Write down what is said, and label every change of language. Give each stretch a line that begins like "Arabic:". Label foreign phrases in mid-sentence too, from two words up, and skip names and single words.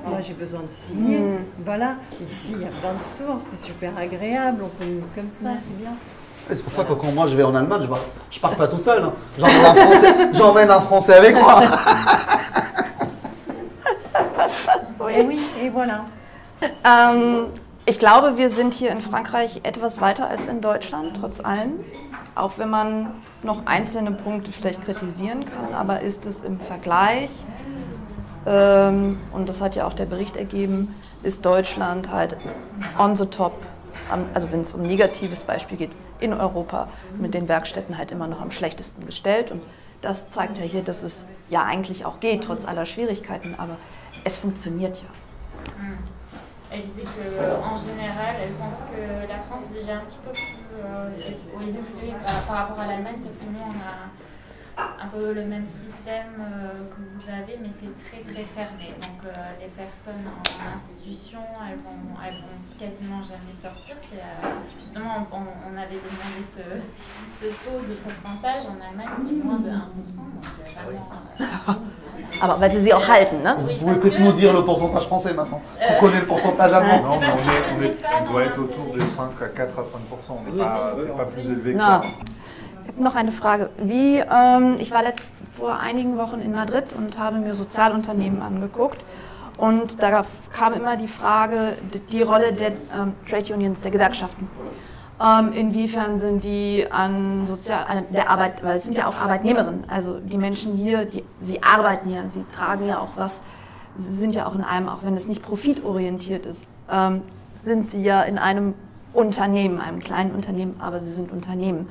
French: Moi, j'ai besoin de signer. Voilà. Ici, il y a plein de sourds, c'est super agréable, on communique comme ça, c'est bien. C'est pour ça que quand moi je vais en Allemagne, je pars pas tout seul. Hein. J'emmène un Français avec moi. Oui, et voilà.
German: Ich glaube, wir sind hier in Frankreich etwas weiter als in Deutschland, trotz allem. Auch wenn man noch einzelne Punkte vielleicht kritisieren kann, aber ist es im Vergleich, und das hat ja auch der Bericht ergeben, ist Deutschland halt
English: on the top,
German: also wenn es um ein negatives Beispiel geht, in Europa mit den Werkstätten halt immer noch am schlechtesten gestellt. Und das zeigt ja hier, dass es ja eigentlich auch geht, trotz aller Schwierigkeiten, aber es funktioniert ja.
French: Elle disait qu'en général, elle pense que la France est déjà un petit peu plus évoluée par rapport à l'Allemagne, parce que nous, on a un peu le même système que vous avez, mais c'est très très fermé. Donc les personnes en institution, elles vont quasiment jamais sortir. Justement, on avait demandé ce taux de pourcentage. En Allemagne, c'est moins de 1%. Donc vraiment,
German: Aber weil sie sie auch halten, ne?
French: Vous pouvez peut-être nous dire le pourcentage français maintenant. On connaît le pourcentage allemand. Non, mais on doit être autour des 4 à 5%. On n'est pas plus élevé que ça.
German: Ich habe noch eine Frage. Ich war vor einigen Wochen in Madrid und habe mir Sozialunternehmen angeguckt. Und da kam immer die Frage, die Rolle der
English: Trade Unions,
German: der Gewerkschaften. Inwiefern sind die an der Arbeit, weil es sind ja auch Arbeitnehmerinnen, also die Menschen hier, sie arbeiten ja, sie tragen ja auch was, sie sind ja auch in einem, auch wenn es nicht profitorientiert ist, sind sie ja in einem Unternehmen, einem kleinen Unternehmen, aber sie sind Unternehmen.